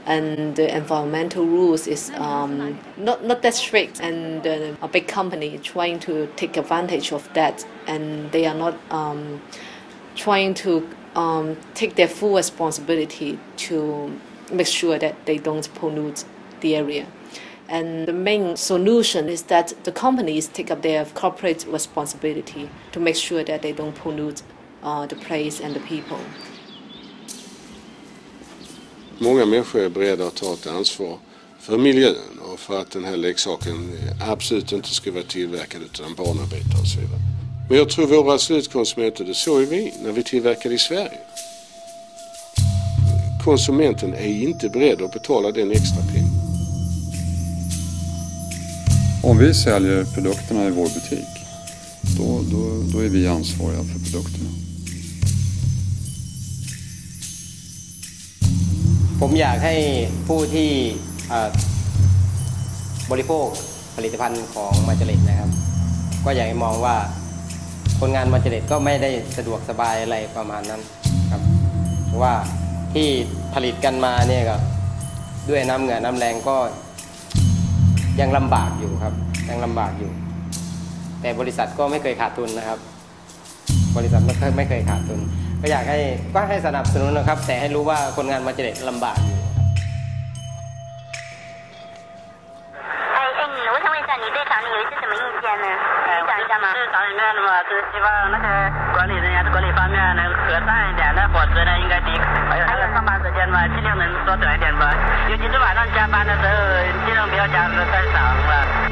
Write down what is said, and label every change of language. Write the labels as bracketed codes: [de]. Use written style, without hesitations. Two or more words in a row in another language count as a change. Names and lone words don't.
[en] and the environmental rules is not that strict, and a big company trying to take advantage of that, and they are not trying to take their full responsibility to make sure that they don't pollute the area. And the main solution is that the companies take up their corporate responsibility to make sure that they don't pollute the place and the people. [sv] Många människor är beredda att ta ett ansvar för miljön och för att den här leksaken absolut inte ska vara tillverkad utan barnarbetare och så vidare. Men jag tror våra slutkonsumenter, det såg vi när vi tillverkade i Sverige. Konsumenten är inte beredd att betala den extra pengen. Om vi säljer produkterna i vår butik, då är vi ansvariga för produkterna. [th] ผมอยากให้ผู้ที่บริโภคผลิตภัณฑ์ของมาจาริตนะครับก็อยากให้มองว่า คนงานมาจาริตก็ไม่ได้สะดวกสบายอะไรประมาณนั้นครับเพราะว่าที่ผลิตกันมาเนี่ยก็ด้วยน้ำเหงื่อน้ำแรงก็ยังลำบากอยู่ครับยังลำบากอยู่แต่บริษัทก็ไม่เคยขาดทุนนะครับบริษัทไม่เคยขาดทุนก็อยากให้สนับสนุนนะครับแต่ให้รู้ว่าคนงานมาจาริตลำบากอยู่ [zh] 我想问一下，你对厂里有一些什么意见呢？讲一下吗？是厂里面的嘛，就是希望那个管理人员管理方面能和善一点，那伙食呢应该低，还有那个上班时间嘛，尽量能缩短一点吧。尤其是晚上加班的时候，尽量不要加的太长了。